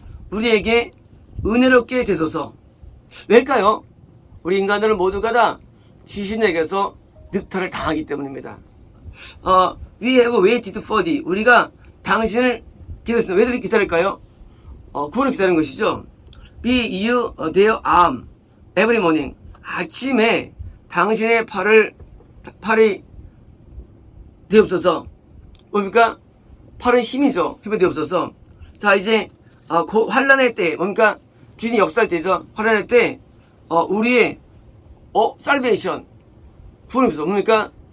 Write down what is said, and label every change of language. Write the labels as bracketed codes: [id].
[ko] 우리에게 은혜롭게 되소서. 왜일까요? 우리 인간들은 모두가 다 귀신에게서 늑탈을 당하기 때문입니다. [en] We have waited for thee. [ko] 우리가 당신을 기다렸습니다. 왜 기다릴까요? 구원을 기다리는 것이죠. [en] Be you their arm every morning. [ko] 아침에 당신의 팔이 되옵소서. 뭡니까? 팔은 힘이죠. 힘이 되옵소서. 자, 이제 환란의 때, 뭡니까? 귀신이 역사할 때죠. 환란의 때 우리의 살베이션, 구원이 없어. 뭡니까?